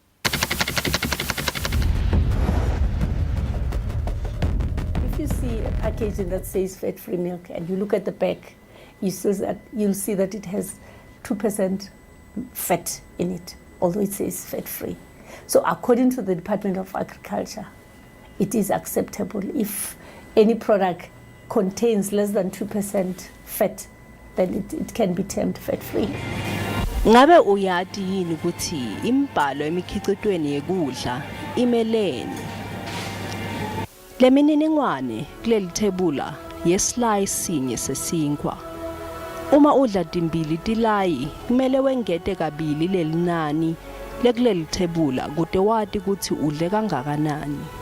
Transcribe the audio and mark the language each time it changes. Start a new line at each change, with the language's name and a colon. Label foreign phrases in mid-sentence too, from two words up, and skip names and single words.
English: If you see a packaging that says fat-free milk and you look at the back, you'll see that it has 2% fat in it, although it says fat-free. So according to the Department of Agriculture, it is acceptable if any product contains less than 2% fat, then it can be termed fat-free.
Swati: Ngabe uyati yini ukuthi imbhalo emikhicitweni yekudla imelene? Lemininingwane kuleli thebula yeslide sinye sesinkwa. Uma udla timbili tilayi kumele wengete kabili lelinani lekuleli thebula kude wati ukuthi udle kangakanani.